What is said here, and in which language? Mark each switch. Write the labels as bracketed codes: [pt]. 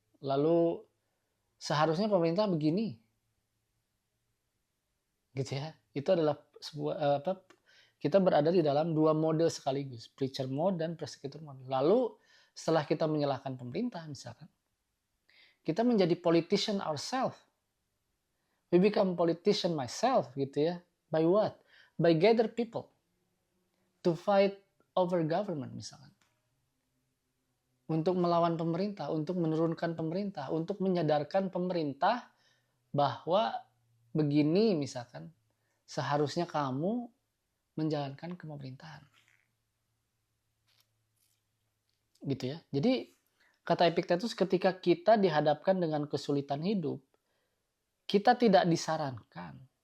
[id] Lalu seharusnya pemerintah begini. Gitu ya. Itu adalah sebuah kita berada di dalam dua mode sekaligus, preacher mode dan persecutor mode. Lalu setelah kita menyalahkan pemerintah misalkan, kita menjadi [en] politician ourselves. We become politician myself [id] gitu ya. [en] By what? By gather people to fight over government [id] misalkan. Untuk melawan pemerintah, untuk menurunkan pemerintah, untuk menyadarkan pemerintah bahwa begini misalkan, seharusnya kamu menjalankan kepemerintahan. Gitu ya. Jadi kata Epictetus, ketika kita dihadapkan dengan kesulitan hidup, kita tidak disarankan